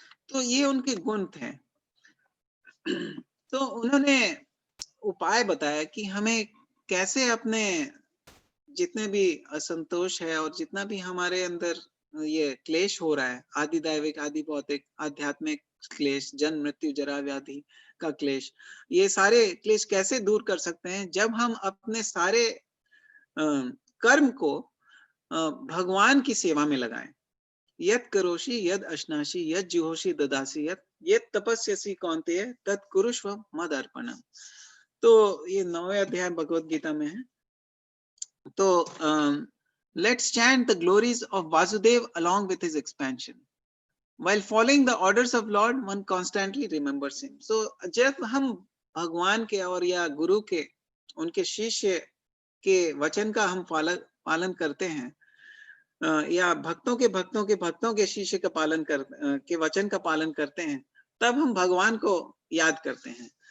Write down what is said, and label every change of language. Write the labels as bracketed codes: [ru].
[hi] तो ये उनके गुण थे। तो उन्होंने उपाय बताया कि हमें कैसे अपने जितने भी असंतोष है और जितना भी हमारे अंदर ये क्लेश हो रहा है, आदि दैविक, आदि भौतिक, आध्यात्मिक क्लेश, जन्म मृत्यु जरा व्याधि का क्लेश, ये सारे क्लेश कैसे दूर कर सकते हैं जब हम अपने सारे कर्म को भगवान की सेवा में लगाएं। [sa] यत् करोषि यद अश्नासि यद जुहोषि ददासि यत् तपस्यसि कौन्तेय तत् कुरुष्व मदर्पणम। [hi] तो ये 9वें अध्याय भगवद गीता में है। [en] तो let's chant the glories of Vasudev along with his expansion. While following the orders of Lord, one constantly remembers him. [hi] So जब हम भगवान के और या गुरु के, उनके शिष्य के वचन का हम पालन करते हैं या भक्तों के शिष्य का पालन के वचन का पालन करते हैं, तब हम भगवान को याद करते हैं।